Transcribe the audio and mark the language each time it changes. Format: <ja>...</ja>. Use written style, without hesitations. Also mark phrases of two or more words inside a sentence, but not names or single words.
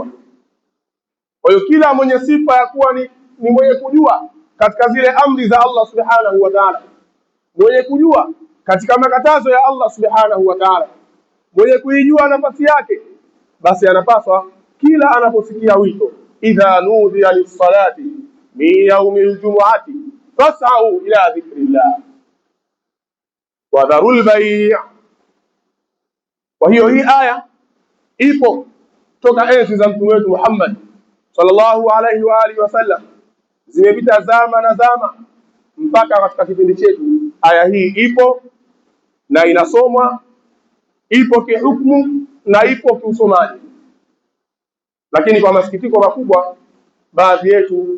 <sw>Kwa hiyo kila mwenye sifa ya kuwa ni mwenye kujua katika zile amri za Allah</sw> <ar>سبحانه وتعالى,</ar> <sw>mwenye kujua katika makatazo ya Allah</sw> <ar>سبحانه وتعالى,</ar> <sw>mwenye kuijua nafasi yake, basi anapaswa kila anaposikia wito</sw> <ar>إذا نودي للصلاة من يوم الجمعة فاسعوا إلى ذكر الله وذروا البيع'.</ar> <sw>Kwa hiyo hii aya ipo toka enzi za mtume wetu Muhammad</sw> <ar>صلى الله عليه وآله وسلم,</ar> <sw>zimepita zama na zama mpaka katika kipindi chetu. Aya hii ipo na inasomwa, ipo kihukumu na ipo kiusomaji, lakini kwa masikitiko makubwa baadhi yetu,</sw>